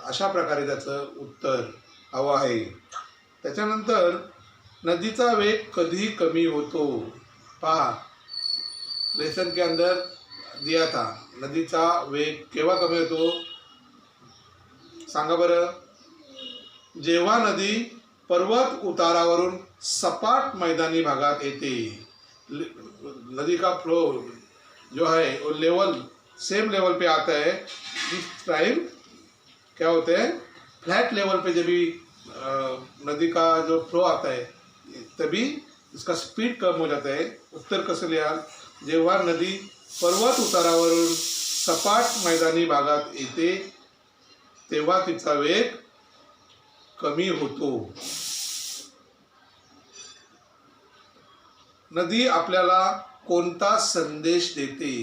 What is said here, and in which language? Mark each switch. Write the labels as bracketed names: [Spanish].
[Marathi] अशा प्रकारे त्याचं उत्तर हवं आहे. त्याच्यानंतर नदीचा वेग कधी कमी होतो. पहा, [Hindi] लेसन के अंदर दिया था, [Marathi] नदीचा वेग केव्हा कमी होतो, सांगा बरं. जेव्हा नदी पर्वत उतारावरून सपाट मैदानी भागात येते. [Hindi] नदी का फ्लो जो है वो लेवल सेम लेवल पे आता है. इस टाइम क्या होता है, फ्लैट लेवल पे जब भी नदी का जो फ्लो आता है तभी इसका स्पीड कम हो जाता है. [Marathi] उत्तर कसं लिहाल, जेव्हा नदी पर्वत उतारावरून सपाट मैदानी भागात येते तेव्हा तिचा वेग कमी होतो. नदी आपल्याला कोणता संदेश देते?